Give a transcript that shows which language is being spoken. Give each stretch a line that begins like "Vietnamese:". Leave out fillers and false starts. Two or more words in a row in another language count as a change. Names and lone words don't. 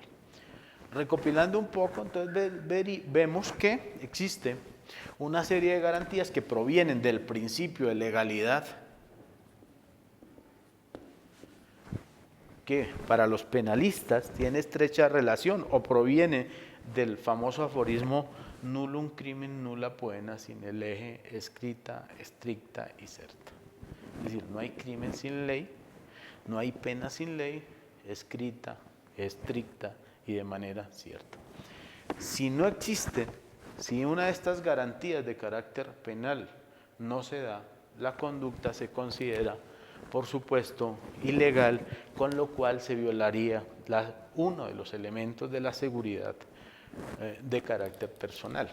Spanish: Recopilando un poco, entonces vemos que existe una serie de garantías que provienen del principio de legalidad, que para los penalistas tiene estrecha relación o proviene del famoso aforismo
Latin: nullum crimen nulla poena sine lege
Spanish: escrita, stricta y certa. Es decir, no hay crimen sin ley, no hay pena sin ley, escrita, estricta y de manera cierta. Si no existe, si una de estas garantías de carácter penal no se da, la conducta se considera, por supuesto, ilegal, con lo cual se violaría uno de los elementos de la seguridad de carácter personal.